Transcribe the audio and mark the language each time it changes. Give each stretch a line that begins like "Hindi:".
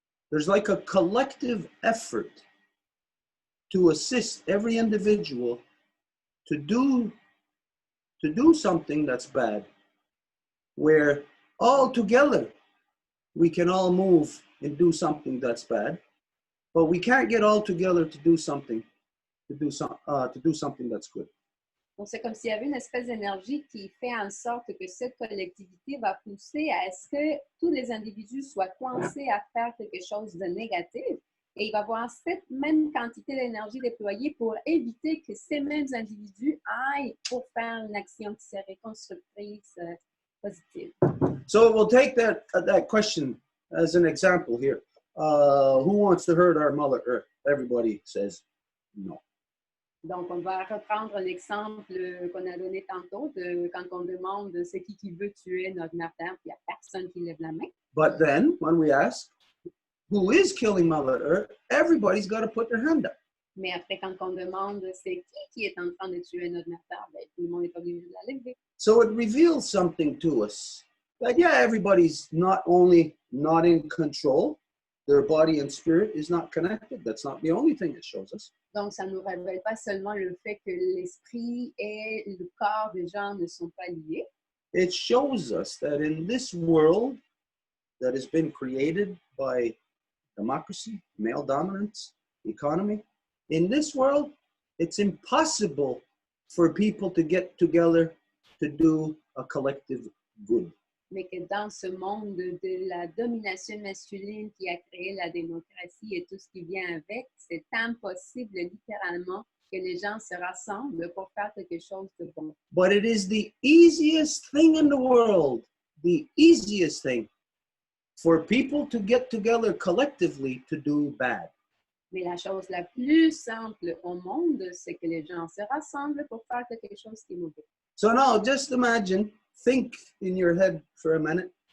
English: There's like a collective effort to assist every individual to do something that's bad, where all together we can all move and do something that's bad, but we can't get all together to do something that's good.
French: Donc, c'est comme s'il y avait une espèce d'énergie qui fait en sorte que cette collectivité va pousser à ce que tous les individus soient coincés à faire quelque chose de négatif. Et il va y avoir cette même quantité d'énergie déployée pour éviter que ces mêmes individus aillent pour faire une action qui serait constructrice, positive.
English: So we'll take that question as an example here. Who wants to hurt our Mother Earth? Everybody says no.
French: Donc, on va reprendre l'exemple qu'on a donné tantôt de quand on demande c'est qui veut tuer notre mère Terre, puis il n'y a personne qui lève la main.
English: But then, when we ask, who is killing Mother Earth, everybody's got to put their hand up.
French: Mais après, quand on demande c'est qui est en train de tuer notre mère Terre, ben, tout le monde est obligé de la lever.
English: So it reveals something to us that, yeah, everybody's not only not in control, their body and spirit is not connected. That's not the only thing it shows us.
French: Donc, ça ne nous révèle pas seulement le fait que l'esprit et le corps des gens ne sont pas liés.
English: It shows us that in this world that has been created by democracy, male dominance, economy, in this world, it's impossible for people to get together to do a collective good.
French: Mais que dans ce monde de la domination masculine qui a créé la démocratie et tout ce qui vient avec, c'est impossible littéralement que les gens se rassemblent pour faire quelque chose de bon.
English: But it is the easiest thing in the world, the easiest thing for people to get together collectively to do bad.
French: Mais la chose la plus simple au monde, c'est que les gens se rassemblent pour faire quelque chose qui est mauvais.
English: So now just imagine, think in your head for a minute.